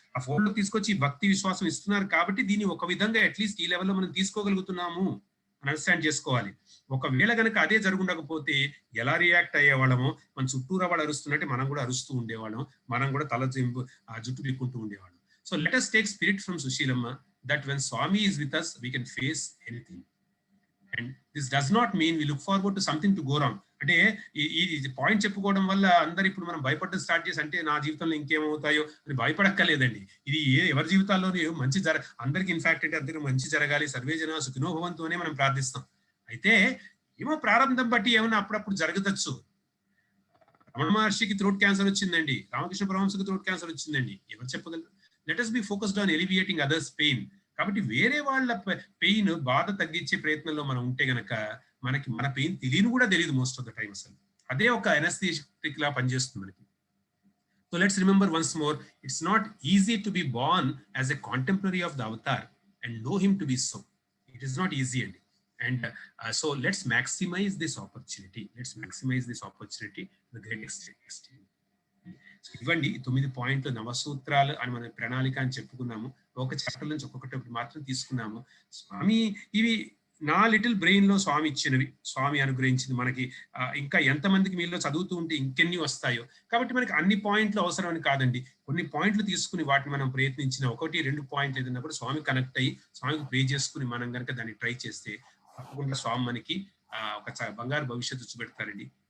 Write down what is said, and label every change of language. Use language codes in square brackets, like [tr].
[te] ఆ ఫోల్డ్ లోకి తీసుకొచ్చి భక్తి విశ్వాసం ఇస్తున్నారు కాబట్టి దీన్ని ఒక విధంగా అట్లీస్ట్ ఈ లెవెల్లో మనం తీసుకోగలుగుతున్నాము అండర్స్టాండ్ చేసుకోవాలి. ఒకవేళ కనుక అదే జరుగుండకపోతే ఎలా రియాక్ట్ అయ్యేవాళ్ళము? మన చుట్టూరా వాళ్ళు అరుస్తున్నట్టే మనం కూడా అరుస్తూ ఉండేవాళ్ళం, మనం కూడా తల జుట్టు పీక్కుంటూ ఉండేవాళ్ళం. [en] So let us take spirit from Sushilamma that when Swami is with us we can face anything. And this does not mean we look forward to something to go wrong. [te] అంటే ఈ పాయింట్ చెప్పుకోవడం వల్ల అందరు ఇప్పుడు మనం భయపడడం start చేసి అంటే నా జీవితంలో ఇంకేమవుతాయో అని భయపడక్కర్లేదండి. ఇది ఎవరి జీవితాల్లోనే మంచి అందరికి ఇన్ఫాక్ట్ అంటే అందరికి మంచి జరగాలి, సర్వే జన సుఖినో భవంతు అనే మనం ప్రార్థిస్తాం. అయితే ఏమో ప్రారంభం బట్టి ఏమన్నా అప్పుడప్పుడు జరగవచ్చు. రమణ మహర్షికి థ్రోట్ క్యాన్సర్ వచ్చిందండి, రామకృష్ణ పరమహంసకి థ్రోట్ క్యాన్సర్ వచ్చిందండి, ఎవరు చెప్పగలరు? [en] Let us be focused on alleviating others pain. [te] కాబట్టి వేరే వాళ్ళ పెయిన్ బాధ తగ్గించే ప్రయత్నంలో మనం ఉంటే గనక మనకి మన పెయిన్ తెలియని కూడా తెలియదు [en] Most of the time. [te] అసలు అదే ఒక ఎనస్థెటిక్ లా పనిచేస్తుంది మనకి. [en] So let's remember once more, it's not easy to be born as a contemporary of the avatar and know him to be so. It is not easy అండి. And so let's maximize this opportunity. Let's maximize this opportunity to the greatest extent. [te] ఇవ్వండి 9 పాయింట్లు నవసూత్రాలు అని మన ప్రణాళిక అని చెప్పుకున్నాము. ఒక chapter నుంచి ఒక్కొక్కటి మాత్రం తీసుకున్నాము. స్వామి ఇవి నా లిటిల్ బ్రెయిన్ లో స్వామి ఇచ్చినవి, స్వామి అనుగ్రహించింది మనకి. ఇంకా ఎంతమందికి మీలో చదువుతూ ఉంటే ఇంకెన్ని వస్తాయో. కాబట్టి మనకి అన్ని పాయింట్లు అవసరం అని కాదండి, కొన్ని పాయింట్లు తీసుకుని వాటిని మనం ప్రయత్నించిన 1-2 పాయింట్లు ఏదన్నా కూడా స్వామి కనెక్ట్ అయ్యి స్వామికి ప్రే చేసుకుని మనం కనుక దాన్ని ట్రై చేస్తే తప్పకుండా స్వామి మనకి ఒక బంగారు భవిష్యత్తు చూపెడతారండి.